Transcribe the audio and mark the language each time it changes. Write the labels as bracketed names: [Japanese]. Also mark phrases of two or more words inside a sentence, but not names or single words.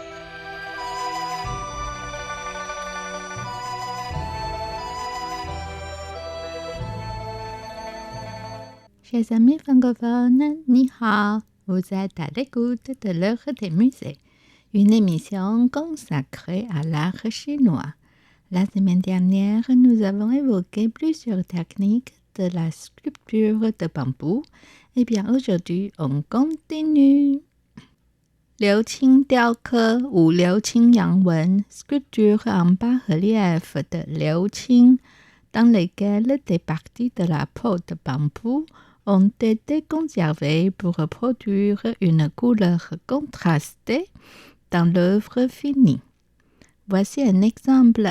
[French] Chers amis francophones, [Chinese] 你好, [French] vous êtes à l'écoute de l'heure des musées, une émission consacrée à l'art chinois. La semaine dernière, nous avons évoqué plusieurs techniques de la sculpture de bambou. Et bien aujourd'hui, on continue. Liu Qing 雕刻 ou Liu Qing 洋文, sculpture en bas-relief de Liu Qing, dans lesquelles des parties de la peau de bambou ont été conservées pour produire une couleur contrastée dans l'œuvre finie. Voici un exemple.